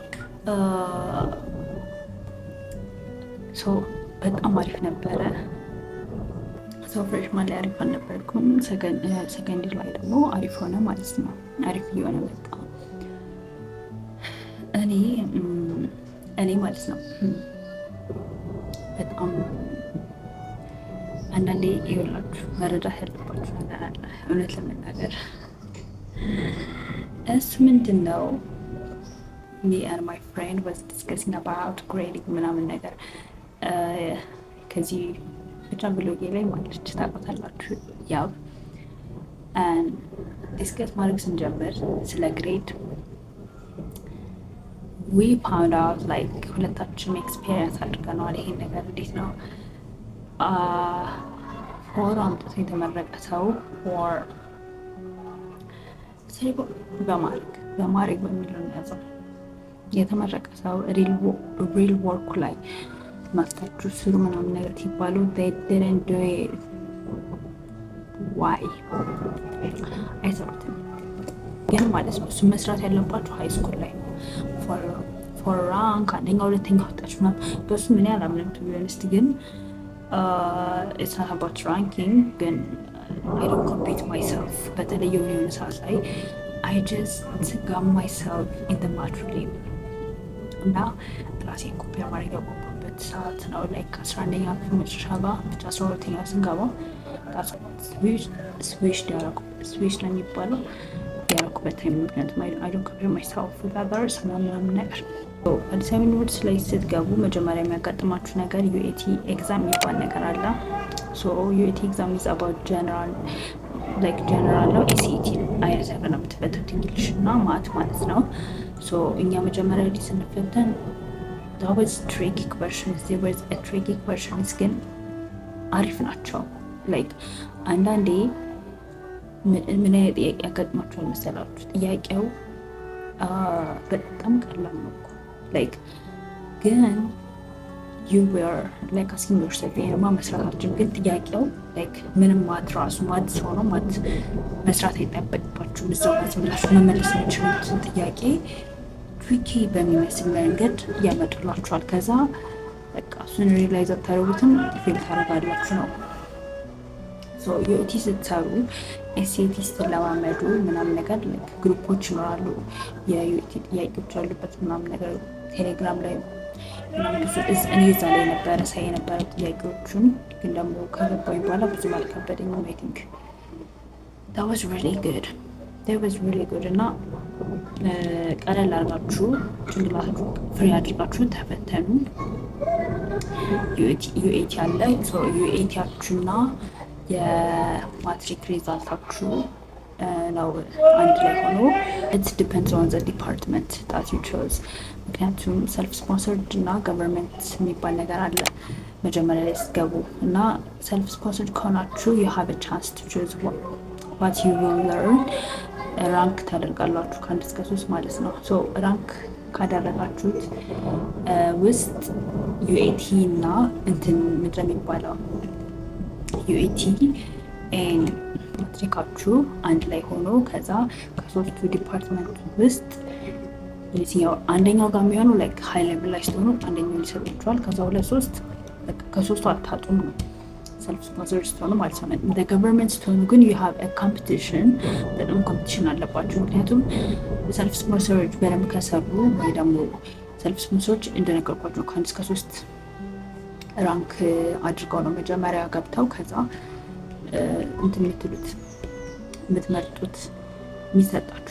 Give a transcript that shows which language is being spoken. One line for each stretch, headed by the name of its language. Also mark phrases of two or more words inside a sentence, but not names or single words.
Amharic: በጣም አሪፍ ነበረ። ፍሬሽማን ላይ አሪፍ አልነበርኩም። ሰከንድ ላይ ደግሞ አሪፍ ሆነ ማለት ነው። አሪፍ እየሆነ መጣ። እኔ ማለት ነው በጣም አንዳንዴ ይኸውላችሁ መረዳት ያለባችሁ ነገር አለ። እውነት ለመናገር እሱ ምንድን ነው
English: me and my friend was discussing about grading
Amharic: ምናምን ነገር ከዚህ ብቻ ብሎጌ ላይ ማለት ታውቃላችሁ። ያው ዲስከስ ማድረግ ስንጀምር ስለ ግሬድ
English: we found out like
Amharic: ሁለታችንም ኤክስፔሪየንስ አድርገናል። ይሄን ነገር እንዴት ነው ፎር አምጥቶ የተመረቀ ሰው or በማድረግ በሚለው ያዘው የተመረቀ ሰው ሪል ወርኩ ላይ ማስታችሁ ስሩ ምናምን ነገር ሲባሉ
English: they didn't do it why
Amharic: አይሰሩትም። ግን ማለት ነው እሱ መስራት ያለባችሁ
English: high school
Amharic: ላይ ፎር ራንክ አንደኛ ሁለተኛ ወጣችሁ ነው። በሱ ምን ያላምንም ቱ ቢሆንስት ግን
English: it's not about ranking
Amharic: ግን
English: I don't compete myself
Amharic: በተለይ የሆነ ሰዓት ላይ
English: I just got myself in the math level
Amharic: እና ራሴን ኮምፔር ማድረግ ያቆምኩበት ሰዓት ነው። ላይ ከ11ኛ ክፍል መጨረሻ ጋር ብቻ 12ኛ ስንገባ ስዊች ነው የሚባለው ያደረኩበት ታይም። ምክንያቱም
English: I don't compare myself with others
Amharic: ምናምን ነገር። አዲስ አበባ ዩኒቨርሲቲ ላይ ስትገቡ መጀመሪያ የሚያጋጥማችሁ ነገር
English: UAT exam
Amharic: የሚባል ነገር አለ።
English: UAT exam is about general
Amharic: ነው። ኤሲቲ አይነት ነገር ነው የምትፈተኑት፣ እንግሊሽ እና ማት ማለት ነው። እኛ መጀመሪያ ላይ ስንፈተን
English: there was tricky questions
Amharic: ግን አሪፍ ናቸው። አንዳንዴ ምን አይነት ጥያቄ ያጋጥማችኋል መሰላችሁ? ጥያቄው በጣም ቀላል ነው እኮ ግን
English: you were asking yourself
Amharic: የማ መስራታችን ግን ጥያቄው ምንም ማትራሱ ሰው ነው መስራት አይጠበቅባችሁም። እዛው ብላችሁ መመለስ የምችሉትን ጥያቄ ትሪኪ በሚመስል መንገድ ያመጡላችኋል። ከዛ በቃ እሱን ሪላይዝ አታደርጉትም፣ ፌል ታደርጋላችሁ ነው። ዩኤቲ ስትሰሩ ኤስኤቲ ስትለማመዱ ምናምን ነገር ግሩፖች ይኖራሉ፣ የዩኤቲ ጥያቄዎች ያሉበት ምናምን ነገር ቴሌግራም ላይ እኔ እዛ ላይ ነበረ ሳይ የነበረ ጥያቄዎቹን። ግን ደግሞ ከገባኝ በኋላ ብዙም አልከበደኝም።
English: I think that was really good
Amharic: እና ቀለል አድርጋችሁ ጭንቅላታችሁ ፍሪ አድርጋችሁ ተፈተኑ። ዩኤቲ አለ። ዩኤቲያችሁና የማትሪክ ሪዛልታችሁ ነው አንድ ላይ ሆኖ
English: it depends on the department that you chose
Amharic: ምክንያቱም
English: self sponsored
Amharic: እና government የሚባል ነገር አለ መጀመሪያ ላይ ስትገቡ እና
English: self sponsored
Amharic: ከሆናችሁ
English: you have a chance to choose what you will learn
Amharic: ራንክ ታደርጋላችሁ ከአንድ እስከ 3 ማለት ነው ሶ ራንክ ካደረጋችሁት ውስጥ UAT እና እንትን ምንድነው የሚባለው UAT and ማትሪካችሁ አንድ ላይ ሆኖ ከዛ ከሶስቱ ዲፓርትመንት ውስጥ ለዚያው አንደኛው ጋር የሚሆነው
English: like high level
Amharic: ላይ ስትሆኑ አንደኛው ሊሰጣችኋል ከዛ ሁለት ሶስት ከሶስቱ አታጡም ነው
English: self sponsor
Amharic: ስትሆኑ ማለት ነው እንደ ገቨርንመንት ስትሆኑ ግን
English: you have a competition
Amharic: በጣም ኮምፒቲሽን አለባችሁ ምክንያቱም
English: self sponsors
Amharic: በደንብ ከሰሩ ወይ ደግሞ
English: self sponsors
Amharic: እንደነገርኳችሁ ከአንድ እስከ 3 ራንክ አድርገው ነው መጀመሪያ ገብተው ከዛ እንትን የምትመርጡት የሚሰጣችሁ